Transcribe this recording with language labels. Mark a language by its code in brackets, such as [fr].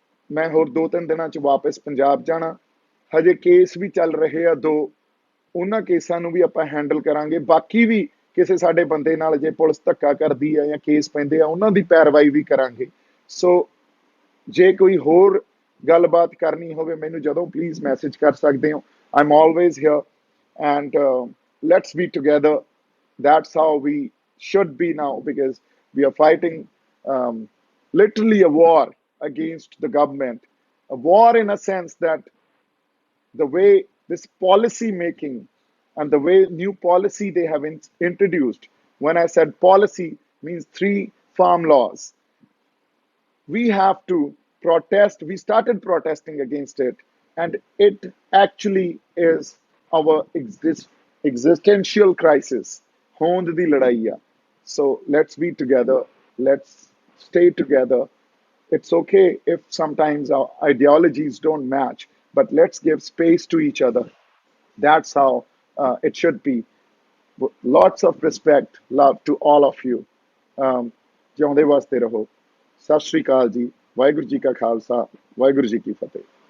[pa] ਮੈਂ ਹੋਰ 2-3 ਦਿਨਾਂ 'ਚ ਵਾਪਸ ਪੰਜਾਬ ਜਾਣਾ। ਹਜੇ ਕੇਸ ਵੀ ਚੱਲ ਰਹੇ ਆ 2, ਉਹਨਾਂ ਕੇਸਾਂ ਨੂੰ ਵੀ ਆਪਾਂ ਹੈਂਡਲ ਕਰਾਂਗੇ। ਬਾਕੀ ਵੀ ਕਿਸੇ ਸਾਡੇ ਬੰਦੇ ਨਾਲ ਜੇ ਪੁਲਿਸ ਧੱਕਾ ਕਰਦੀ ਆ ਜਾਂ ਕੇਸ ਪੈਂਦੇ ਆ, ਉਹਨਾਂ ਦੀ ਪੈਰਵਾਈ ਵੀ ਕਰਾਂਗੇ। ਸੋ ਜੇ ਕੋਈ ਹੋਰ ਗੱਲਬਾਤ ਕਰਨੀ ਹੋਵੇ ਮੈਨੂੰ ਜਦੋਂ ਪਲੀਜ਼ ਮੈਸੇਜ ਕਰ ਸਕਦੇ ਹੋ। [en] I'm always here and let's be together. That's how we should be now, because we are fighting literally a war against the government. A war in a sense that the way this policy making and the way new policy they have introduced. When I said policy, means 3 farm laws. We have to protest. We started protesting against it, and it actually is our existential crisis. [pa] Hond di ladai hai. [en] So let's be together. Let's stay together. It's okay if sometimes our ideologies don't match, but let's give space to each other. That's how it should be. Lots of respect, love to all of you. [pa] ਜਿਉਂਦੇ ਵਸਦੇ ਰਹੋ। ਸਤਿ ਸ਼੍ਰੀ ਅਕਾਲ ਜੀ। ਵਾਹਿਗੁਰੂ ਜੀ ਕਾ ਖਾਲਸਾ, ਵਾਹਿਗੁਰੂ ਜੀ ਕੀ ਫਤਿਹ।